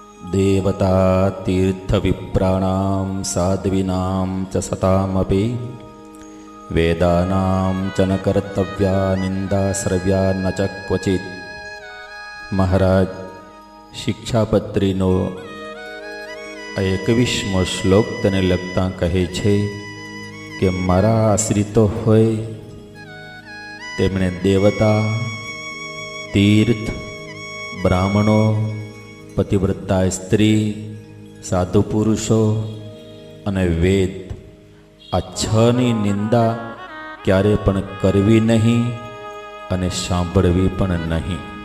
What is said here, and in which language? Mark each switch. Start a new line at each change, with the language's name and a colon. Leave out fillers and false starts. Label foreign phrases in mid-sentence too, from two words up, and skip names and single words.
Sanskrit: देवता तीर्थविप्राणां साध्वीनां च सतामपि वेदानां च न कर्तव्या निंदा श्रव्या न च क्वचित्।
Gujarati: મહારાજ શિક્ષાપત્રીનો 21મો શ્લોક તેને લગતા કહે છે કે મારા આશ્રિતો હોય તેમણે દેવતા, તીર્થ, બ્રાહ્મણો, પતિવ્રતા સ્ત્રી, સાધુ પુરુષો અને વેદ આ 6ની નિંદા ક્યારે પણ કરવી નહીં અને સાંભળવી પણ નહીં।